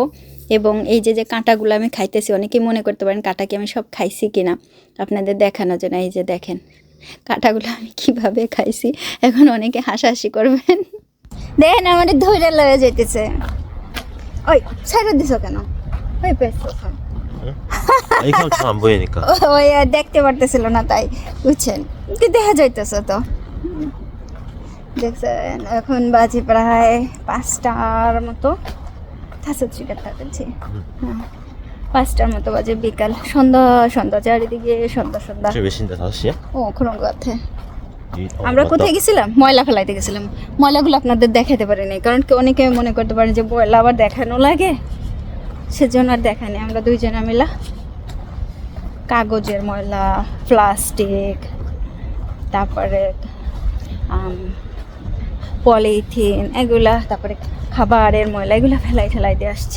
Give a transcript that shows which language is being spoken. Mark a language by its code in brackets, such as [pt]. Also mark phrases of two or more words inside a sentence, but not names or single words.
[bn] এবং এই যে কাঁটাগুলো আমি খাইতেছি, অনেকেই মনে করতে পারেন কাঁটা কি আমি সব খাইছি কিনা, আপনাদের দেখানোর জন্য। এই যে দেখেন কাঁটাগুলো আমি কিভাবে খাইছি, এখন অনেকে হাসাহাসি করবেন। দেখেন আমাদের ধৈর্য লয়ে যেতেছে। ওই ছেড়ে দিছ কেন? ওই পেছো [ko] 이건 잘 안 보이니까. [bn] ওই দেখতে পারতেছিল না তাই, বুঝছেন, কি দেখা যাইতেছে তো। দেখছেন এখন বাজে প্রায় 5টার মতো, 5টার মতো বাজে, বিকাল, সন্ধ্যা চারিদিকে সন্ধ্যা। [ko] 지금 몇 시인데? 5시야? [bn] ও [ko] 그런 것 같아। [bn] আমরা কোথায় গেছিলাম? ময়লা ফেলাইতে গেছিলাম। ময়লাগুলো আপনাদের দেখাতে পারিনি, কারণ কি অনেকে মনে করতে পারেন যে ময়লা আবার দেখানো লাগে, সেজন্য আর দেখানি। আমরা দুইজনে মিলা কাগজের ময়লা, প্লাস্টিক, তারপরে পলিথিন, এগুলা, তারপরে খাবারের ময়লা, এগুলো ফেলাই দিয়ে আসছি।